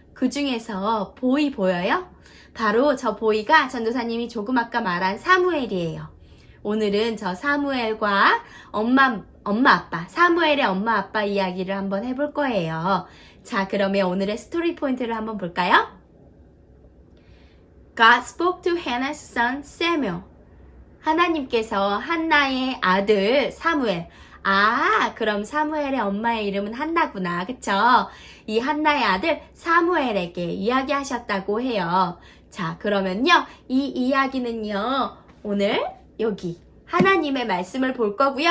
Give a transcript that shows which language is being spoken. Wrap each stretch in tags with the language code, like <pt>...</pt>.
<ko>그 중에서 보이 보여요? 바로 저 보이가 전도사님이 조금 아까 말한 사무엘이에요. 오늘은 저 사무엘과 아빠, 사무엘의 엄마 아빠 이야기를 한번 해볼 거예요. 자, 그러면 오늘의 스토리 포인트를 한번 볼까요?</ko> <en>God spoke to Hannah's son Samuel.</en> <ko>하나님께서 한나의 아들 사무엘. 그럼 사무엘의 엄마의 이름은 한나구나. 그쵸? 이 한나의 아들 사무엘에게 이야기하셨다고 해요. 자, 그러면요. 이 이야기는요. 오늘 여기 하나님의 말씀을 볼 거고요.</ko>